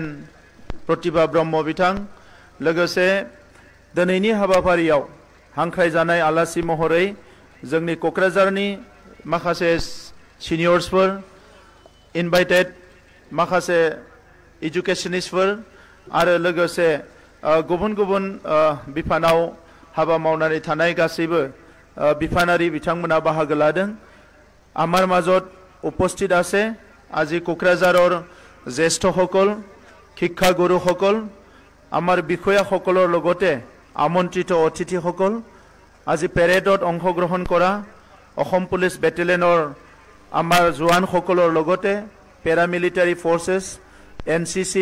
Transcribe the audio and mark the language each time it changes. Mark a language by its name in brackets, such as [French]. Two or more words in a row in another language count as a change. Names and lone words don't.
[Bodo] प्रतिभा ब्रह्म बिथां, लोगोसे दिनैनि हाबाफारियाव हांख्रायजानाय आलासि महरै जोंनि क'क्राझारनि माखासे सिनियर्सफोर, इनभाइटेड माखासे एजुकेशनिस्टफोर आरो लोगोसे गुबुन गुबुन बिफानाव हाबा मावनानै थानाय गासैबो बिफानारि बिथांमोना बाहागो लादों। [Assamese] आमार মাজত उपस्थित আছে আজি কোকৰাঝাৰৰ জ্যেষ্ঠসকল, শিক্ষাগুৰুসকল, আমাৰ বিষয়াসকলৰ লগতে আমন্ত্ৰিত অতিথিসকল, আজি পেৰেডত অংশগ্ৰহণ কৰা অসম পুলিচ বেটেলিয়নৰ আমাৰ জোৱানসকলৰ লগতে পেৰামিলিটাৰী ফৰ্চেছ, এনচিচি